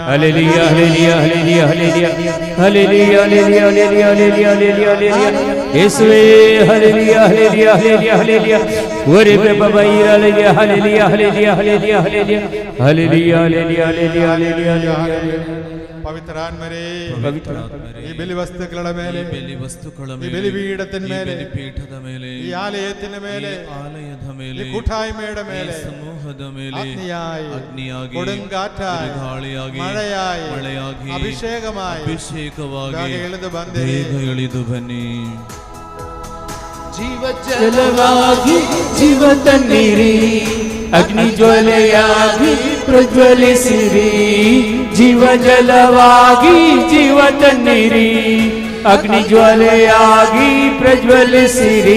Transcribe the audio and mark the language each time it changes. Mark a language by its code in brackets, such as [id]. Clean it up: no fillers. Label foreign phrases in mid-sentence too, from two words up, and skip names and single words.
[kn] ಹಲ್ಲೆಲೂಯಾ, ಹಲ್ಲೆಲೂಯಾ, ಹಲ್ಲೆಲೂಯಾ, ಹಲ್ಲೆಲೂಯಾ, ಹಲ್ಲೆಲೂಯಾ, ಹಲ್ಲೆಲೂಯಾ, ಹಲ್ಲೆಲೂಯಾ, ಹಲ್ಲೆಲೂಯಾ, ಹಲ್ಲೆಲೂಯಾ, ಯೇಸುವೇ, ಹಲ್ಲೆಲೂಯಾ, ಹಲ್ಲೆಲೂಯಾ, ಹಲ್ಲೆಲೂಯಾ, ಹಲ್ಲೆಲೂಯಾ, ಓರೆ ಪ್ರಭುವೇ, ಹಲ್ಲೆಲೂಯಾ, ಹಲ್ಲೆಲೂಯಾ, ಹಲ್ಲೆಲೂಯಾ, ಹಲ್ಲೆಲೂಯಾ, ಹಲ್ಲೆಲೂಯಾ, ಹಲ್ಲೆಲೂಯಾ, ಹಲ್ಲೆಲೂಯಾ, ಹಲ್ಲೆಲೂಯಾ, ಹಲ್ಲೆಲೂಯಾ. ಪವಿತ್ರಾನ್ಮರೇ, ಪವಿತ್ರಾತ್ಮರೇ, ಈ ಬಲಿ ವಸ್ತುಗಳ ಮೇಲೆ, ಬಲಿ ವಸ್ತುಗಳ ಈ ಮೇಲೆ, ಬಲಿಪೀಠದ ಈ ಮೇಲೆ, ಬಲಿಪೀಠದ ಮೇಲೆ, ಈ ಆಲಯத்திನ ಮೇಲೆ, ಈ ಆಲಯದ ಮೇಲೆ, ಈ ಕೂಟಾಯ್ಮೆಯ ಮೇಲೆ, ಈ ಸಮೂಹದ ಮೇಲೆ [ml] അഗ്നിയായി, കൊടുങ്കാറ്റായി, കൊടുങ്കാറ്റായി, മഴയായി, മഴയായി, അഭിഷേകമായി, [kn] ಬೇಗ ಇಳಿದು ಬಂದಿರಿ. ಬೇಗ ಇಳಿದು ಬನ್ನಿ. ಜಲವಾಗಿ ಜೀವ ತನ್ನಿರಿ, ಅಗ್ನಿ ಜ್ವಾಲೆಯಾಗಿ ಪ್ರಜ್ವಲಿಸಿರಿ. ಜೀವ ಜಲವಾಗಿ ಜೀವ ತನ್ನಿರಿ, ಅಗ್ನಿ ಜ್ವಾಲೆಯಾಗಿ ಪ್ರಜ್ವಲಿಸಿರಿ.